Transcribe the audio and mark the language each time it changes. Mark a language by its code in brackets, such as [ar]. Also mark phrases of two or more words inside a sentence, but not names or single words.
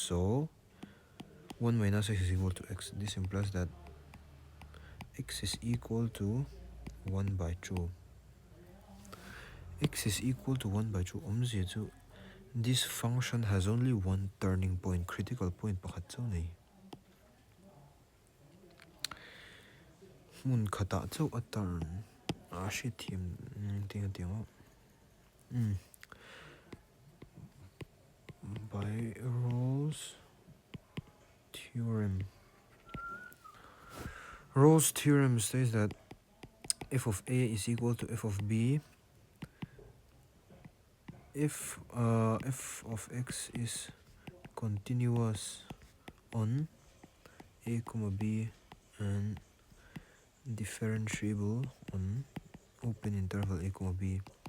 [en] So 1 minus x is equal to x. This implies that x is equal to 1 by 2. X is equal to 1 by 2. This function has only one turning point, critical point. [lus] Mun khata chaw a turn. [en] Shit him. By Rolle's theorem. Rolle's theorem says that f of a is equal to f of b if f of x is continuous on a comma b and differentiable on open interval a comma b,